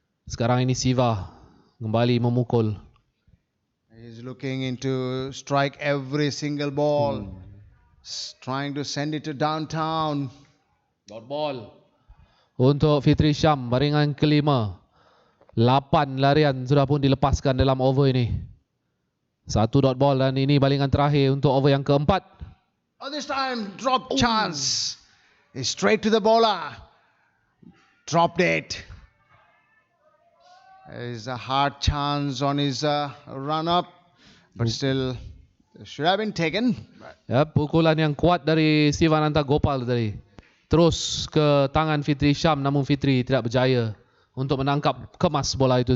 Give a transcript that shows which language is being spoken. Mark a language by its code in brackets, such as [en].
[ms] Sekarang ini Siva kembali memukul. [en] He's looking into strike every single ball. Trying to send it to downtown. [ms] Dot ball untuk Fitri Sham, baringan kelima. 8 larian sudah pun dilepaskan dalam over ini. 1 dot ball dan ini balingan terakhir untuk over yang keempat. [en] Oh, this time drop chance. He's straight to the bowler. Dropped it. There's a hard chance on his run up, but still should have been taken. [ms] Ya, pukulan yang kuat dari Sivananta Gopal tadi. Terus ke tangan Fitri Sham, namun Fitri tidak berjaya untuk menangkap kemas bola itu.